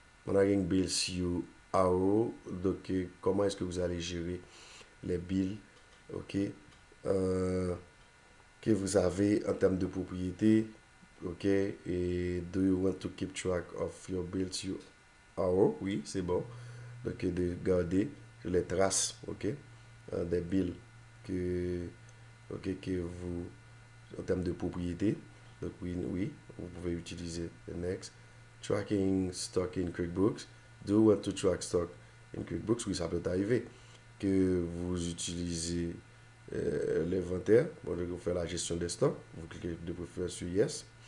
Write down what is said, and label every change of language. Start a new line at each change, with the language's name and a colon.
English: Managing Bills You Arrow.
French: Donc, comment est-ce que vous allez gérer les bills, ok, que vous avez en termes de propriété, ok, et
English: do you want to keep track of your bills you owe?
French: Oui, c'est bon. Donc, de garder les traces, ok, des bills que, ok, que vous, en termes de propriété. Donc, oui, oui, vous pouvez utiliser
English: the next. Tracking stock in QuickBooks. Do you want to track stock in QuickBooks?
French: Oui, ça peut arriver que vous utilisez l'inventaire pour faire la gestion des stocks. Vous cliquez de préférence sur Yes.